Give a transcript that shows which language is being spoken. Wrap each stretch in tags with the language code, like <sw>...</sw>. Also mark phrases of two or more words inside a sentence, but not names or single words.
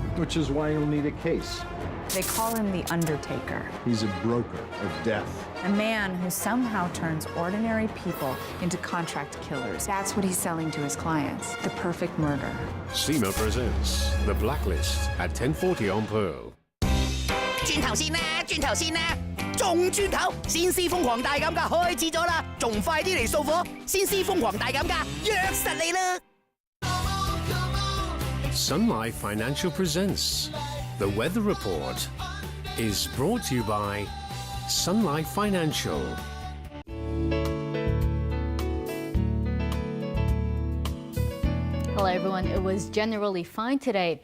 <en>Which is why you'll need a case. They call him the Undertaker. He's a broker of death. A man who somehow turns ordinary people into contract killers. That's what he's selling to his clients. The perfect murder. SEMA presents The Blacklist at 10:40 on Pearl.</en> <yue>轉頭先啦，轉頭先啦，仲轉頭！先施瘋狂大減價開始咗啦，仲快啲嚟掃貨！先施瘋狂大減價，約實你啦！</yue> <en>Sun Life Financial presents The Weather Report is brought to you by Sun Life Financial. Hello everyone, it was generally fine today.</en>